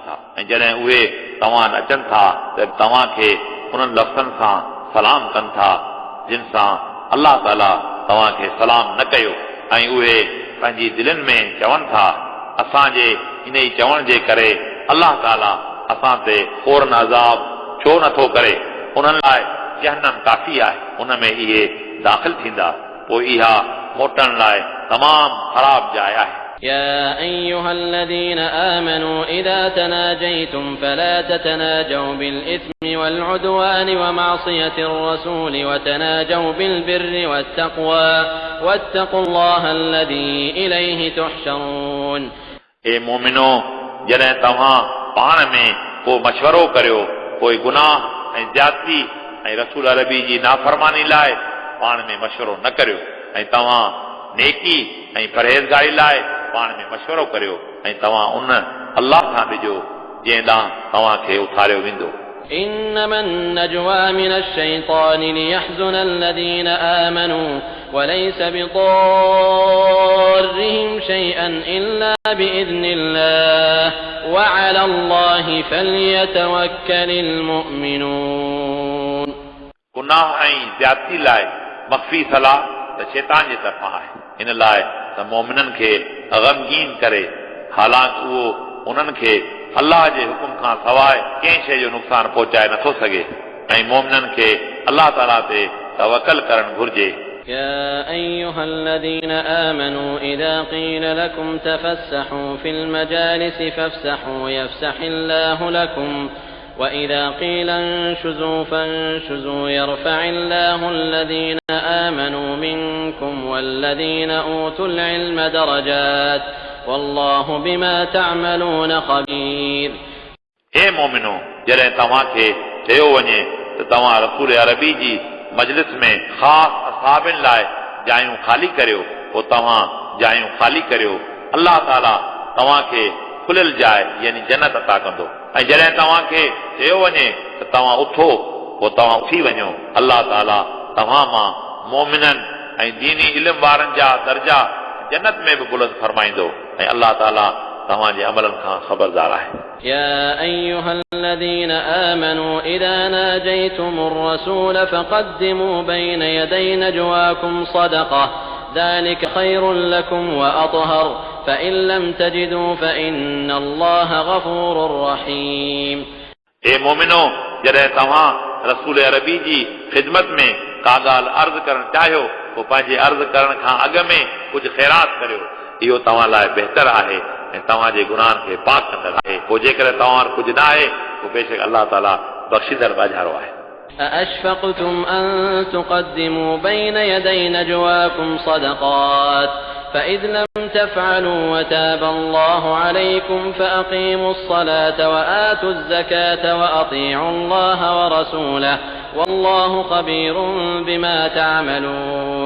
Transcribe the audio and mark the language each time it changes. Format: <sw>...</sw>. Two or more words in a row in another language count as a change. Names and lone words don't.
<sd>था, ऐं जॾहिं उहे तव्हां ॾे अचनि था त तव्हां खे उन्हनि लफ़्ज़नि सां सलाम कनि था जिन सां अलाह ताला तव्हां खे सलाम न कयो, ऐं उहे पंहिंजी दिलनि में चवनि था असांजे इन ई चवण जे करे अलाह ताला असां ते फौरन अज़ाब छो नथो करे, उन्हनि लाइ जहन्नम काफ़ी आहे, उन में इहे दाख़िल थींदा, पोइ इहा मोटण लाइ तमाम ख़राब जाइ आहे।</sd> <ar>يا أيها الذين آمنوا إذا تناجيتم فلا تتناجوا بالإثم والعدوان ومعصية الرسول وتناجوا بالبر والتقوى واتقوا الله الذي إليه تحشرون.</ar> <sd>اے مومنو जॾहिं तव्हां पाण में को मशवरो करियो, कोई गुनाह ऐं ज़्यादती ऐं रसूल अरबी जी नाफ़रमानी लाइ पाण में मशवरो न करियो, ऐं तव्हां नेकी ऐं परहेज़गारी लाइ पाण में मशवरो करियो, ऐं तव्हां उन अलाह सां ॾिजो जंहिं ॾांहुं तव्हां खे उथारियो वेंदो।</sd> <ar>إنما النجوى من الشيطان ليحزن الذين آمنوا وليس بضارهم شيئا إلا بإذن الله وعلى الله فليتوكل المؤمنون.</ar> <sd>गुनाह ऐं ज़्यादती लाइ मख्फ़ी सलाह त शैतान जे तरफ़ां आहे, इन लाइ त मोमिननि खे गमगीन करे, हालांकि उहो उन्हनि खे अलाह जे हुकुम खां सवाइ कंहिं शइ जो नुक़सान पहुचाए नथो सघे, ऐं मोमिननि खे अलाह ताला ते तवक्कल करणु घुर्जे।</sd> <ar>يا أيها الذين آمنوا إذا قيل لكم تفسحوا في المجالس فافسحوا يفسح الله لكم وإذا قيل انشزوا فانشزوا يرفع الله الذين آمنوا منكم والذين أوتوا العلم درجات والله بما تعملون خبير.</ar> <sd>اے مومنو जॾहिं तव्हां खे चयो वञे त तव्हां रसूल अरबी जी मजलिस में ख़ासि असहाबनि लाइ जायूं ख़ाली करियो, पोइ तव्हां जायूं ख़ाली करियो, अलाह ताला तव्हां खे खुलियल जाइ यानी जन्नत अता कंदो, ऐं जॾहिं तव्हां खे चयो वञे त तव्हां उथो पोइ तव्हां उथी वञो, अलाह ताला तव्हां मां मोमिननि ऐं दीनी इल्म वारनि जा दर्जा जन्नत में बि बुलंद फरमाईंदो, ऐं अलाह ताला तव्हां जे अमलनि खां ख़बरदार आहे।</sd> <ar>يا أيها الذين آمنوا إذا ناجيتم الرسول فقدموا بين يدي نجواكم صدقة ذلك خير لكم وأطهر فإن لم تجدوا فإن الله غفور رحيم.</ar> <sd>اے مومنو जॾहिं तव्हां रसूल अरबी जी ख़िदमत में का ॻाल्हि अर्ज़ करणु चाहियो, पोइ पंहिंजे अर्ज़ करण खां अॻु में कुझु ख़ैरात करियो, इहो तव्हां लाइ बहितर आहे ऐं तव्हांजे गुनाहनि खे पाक कंदड़ आहे, पोइ जेकर तव्हां वटि कुझु न आहे पोइ बेशक अलाह ताला बख़्शींदड़ ॻाल्हारो आहे।</sd> <ar>أأشفقتم أن تقدموا بين يدي نجواكم صدقات فإذ لم تفعلوا وتاب الله عليكم فأقيموا الصلاة وآتوا الزكاة وأطيعوا الله ورسوله والله خبير بما تعملون.</ar>